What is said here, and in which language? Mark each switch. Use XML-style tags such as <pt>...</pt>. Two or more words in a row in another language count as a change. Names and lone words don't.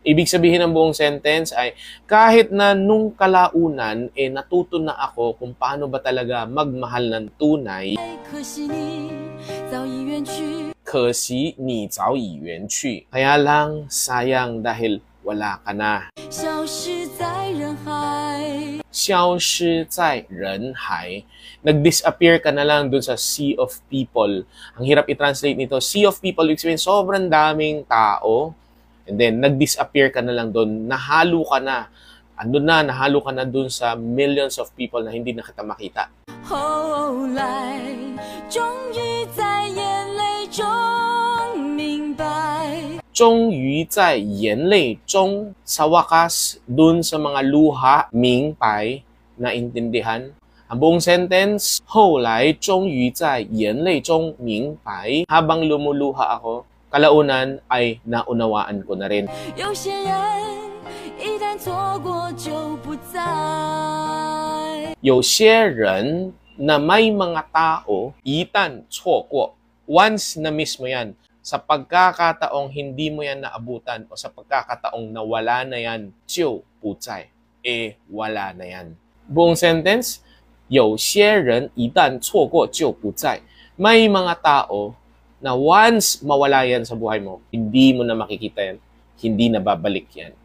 <tl>Ibig sabihin ng buong sentence ay kahit na nung kalaunan natuto na ako kung paano ba talaga magmahal ng tunay.</tl> <zh>Kasi 你早已远去.</zh> <tl>Kaya lang sayang dahil wala ka na.</tl> <zh>消失在人海.</zh> <tl>Nag-disappear ka na lang dun sa</tl> <en>sea of people.</en> <tl>Ang hirap i-translate nito.</tl> <en>Sea of people,</en> <tl>ibig sabihin sobrang daming tao.</tl> <en>And then,</en> <tl>nag-disappear ka na lang dun. Nahalo ka na. Nahalo ka na dun sa</tl> <en>millions of people</en> <tl>na hindi na kita makita.</tl> <zh>后来终于在眼泪中明白 终于在眼泪中</zh> <tl>sa wakas dun sa mga luha mingpay na intindihan. Ang buong sentence,</tl> <zh>后来终于在眼泪中明白</zh> <tl>habang lumuluha ako, kalaunan ay naunawaan ko na rin.</tl> <zh>有些人一旦错过就不再 有些人</zh> <tl>na may mga tao, 一旦错过 once na miss mo yan, sa pagkakataong hindi mo yan naabutan o sa pagkakataong nawala na yan,</tl> <zh>就不在,</zh> <tl>wala na yan. Buong sentence,</tl> <zh>有些人一旦错过就不在.</zh> <tl>May mga tao na once mawala yan sa buhay mo, hindi mo na makikita yan, hindi na babalik yan.</tl>